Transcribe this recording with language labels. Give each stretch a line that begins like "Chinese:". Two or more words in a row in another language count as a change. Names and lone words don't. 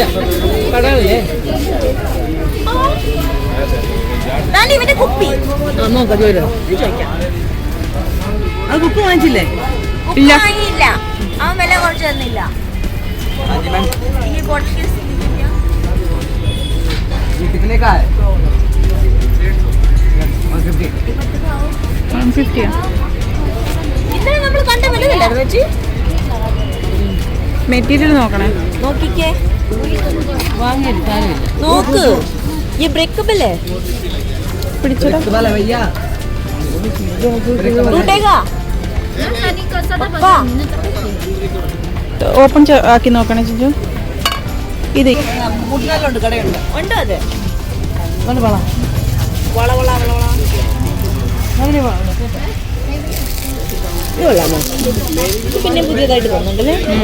Malayalam: വേണ്ട, ഇവന്റെ കുപ്പി നോക്കാം ചോദിച്ചോ അത് കുപ്പ് വാങ്ങിച്ചില്ലേ കുപ്പി ഇല്ല. വാങ്ങിയില്ല, അവൻ വില കുറച്ച് തന്നില്ല. ഈ ബോട്ടിൽ
Hindi: कितने का है 150
Malayalam: ഇന്നലെ നമ്മൾ കണ്ട വലുതല്ലായിരുന്നു വെച്ച് മെറ്റീരിയൽ നോക്കണേ നോക്കിക്കേ, വാങ്ങിയിട്ട് കാര്യമില്ല നോക്ക്. ഈ ബ്രേക്കബിൾ है പിടിച്ചോ
Hindi: वाला भैया टूटेगा पक्का?
Malayalam: ഓപ്പൺ ആക്കി നോക്കണേ ചിഞ്ചു ഇത് മുട്ടിനാലുണ്ട് കടയുണ്ട് ഉണ്ടോ അത്? കൊണ്ട് പോകാം വള വള വള വള അങ്ങനെ പോകാം ഇത് കൊള്ളാമോ? ഇത് പിന്നെ പുതിയതായിട്ട് തോന്നുന്നുണ്ടല്ലേ.